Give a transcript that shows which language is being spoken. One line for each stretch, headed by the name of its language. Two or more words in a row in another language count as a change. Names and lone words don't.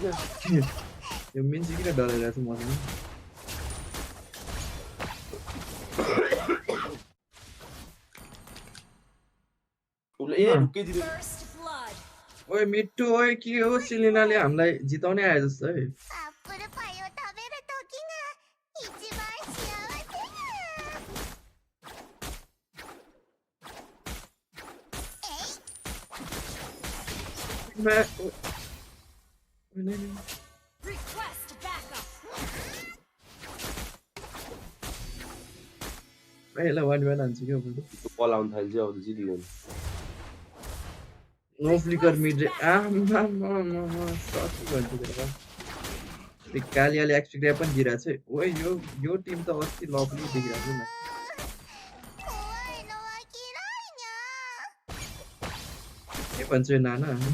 Nepali: यो मेन्सी किन डराइरहेको छ मसँग उसले ढुक्कै जित्यो ओए मिट्टु ओए के हो सिलिनाले हामीलाई जिताउने आए जस्तो है
Japanese: アップルパイを食べる時が一番幸せや。
Hindi: मैं
English: Request backup.
Nepali: पहिला 1v1 हान्छ के अब बल आउन थाल्छ अब त जितिगयो
English: no flicker mid
Nepali: आमा सकी भन्छ देवा त्यो कालियाले
English: extra grab
Nepali: पनि दिइरहेछ ओए यो टिम त अस्ति लभली देखिरहेछ म के भन्छ यो नाना